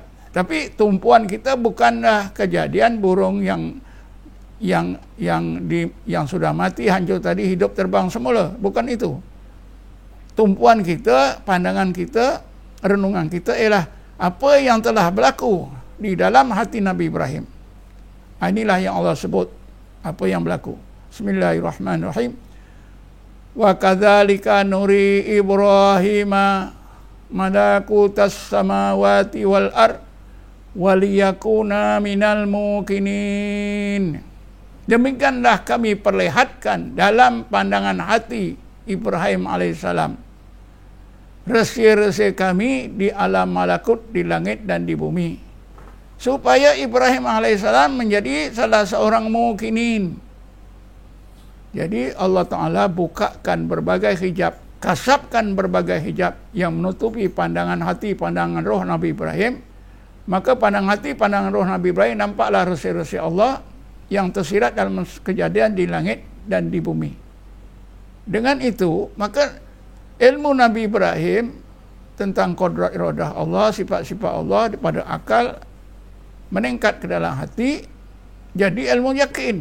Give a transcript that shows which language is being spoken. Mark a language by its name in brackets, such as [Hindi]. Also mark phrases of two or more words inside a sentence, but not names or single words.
[Malay] Tapi tumpuan kita bukanlah kejadian burung yang sudah mati, hancur tadi, hidup terbang semula. Bukan itu. Tumpuan kita, pandangan kita, renungan kita ialah apa yang telah berlaku di dalam hati Nabi Ibrahim. Inilah yang Allah sebut apa yang berlaku. [Arabic] بسم الله الرحمن الرحيم. وكذلك نري إبراهيم ملكوت السماوات والأرض وليكون من الموقنين. [Malay] Demikianlah kami perlihatkan dalam pandangan hati Ibrahim alaihissalam rahsia-rahsia kami di alam malakut, di langit dan di bumi, supaya Ibrahim alaihissalam menjadi salah seorang muqinin. Jadi Allah Ta'ala bukakan berbagai hijab, kasapkan berbagai hijab yang menutupi pandangan hati, pandangan roh Nabi Ibrahim. Maka pandangan hati, pandangan roh Nabi Ibrahim nampaklah rahsia-rahsia Allah yang tersirat dalam kejadian di langit dan di bumi. Dengan itu, maka ilmu Nabi Ibrahim tentang kodrat iradah Allah, sifat-sifat Allah pada akal meningkat ke dalam hati, jadi ilmu yakin.